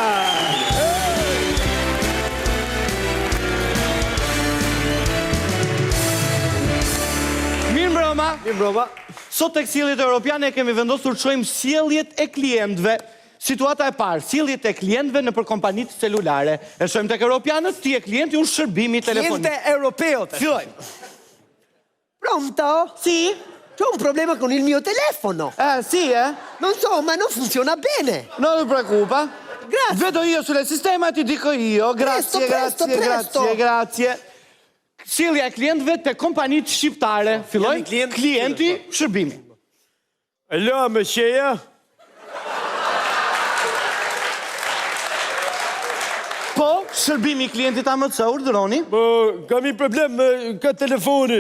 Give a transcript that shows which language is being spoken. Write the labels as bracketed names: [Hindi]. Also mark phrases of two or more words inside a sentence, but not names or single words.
[Albanian] Mirë mbrëma. Mirë mbrëma. Sot tek sjelljet europiane kemi vendosur të shohim sjelljet e klientëve. Situata e parë, sjelljet e klientëve nëpër kompanitë celulare. E shohim tek europianët, ti e klienti unë shërbimi telefonik. [Italian] Cliente europeo. [Albanian] Fillojmë. [Italian] Pronto? Sì? C'ho un problema con il mio telefono. Sì, Non so, ma non funziona bene. Non ti preoccupa. Grazie. Vedo io sul sistema e ti dico io. Grazie, Presto. grazie. [Albanian] Sjellja e klientëve te kompanitë shqiptare. Filloj. Klienti, shërbimi. Alo, më qeja? Po, shërbimi klientit AMC, urdhëroni. Po, kam një problem me këtë telefonin.